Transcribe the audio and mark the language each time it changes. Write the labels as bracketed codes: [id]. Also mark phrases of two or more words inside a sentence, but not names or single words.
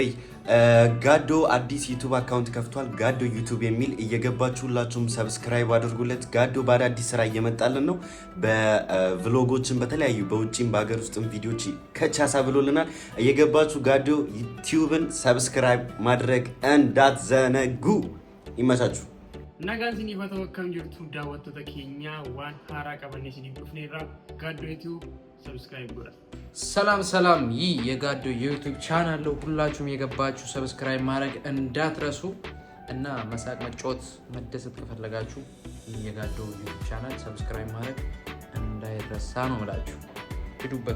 [am] ጋዶ አዲስ ዩቲዩብ አካውንት ከፍቷል። ጋዶ ዩቲዩብ የሚል እየገባችሁ ሁላችሁም ሰብስክራይብ አድርጉለት። ጋዶ በአዳዲስ ስራ እየመጣልን ነው። በቭሎጎችን በተለያዩ በውጭም በሀገር ውስጥም ቪዲዮች ከቻሳ ብሎልናል። እየገባችሁ ጋዶ ዩቲዩብን ሰብስክራይብ ማድረግ እንዳትዘነጉ። ይመቻችሁ። [om] Nagaan bakka kan jirtu daawwattoota keenya waan haaraa qabannee isiniif dhufneerra [am] ጋዶ ዩቲዩብ ሰብስክራይብ ጎራ። ሰላም ይህ የጋዶ ዩቲዩብ ቻናል ነው። ሁላችሁም የገባችሁ ሰብስክራይብ ማድረግ እንዳትረሱ እና መሳቅ መጫወት መደሰት ከፈለጋችሁ የጋዶ ዩቲዩብ ቻናል ሰብስክራይብ ማድረግ እንዳይረሳ ነው ማለት ሂዱበት።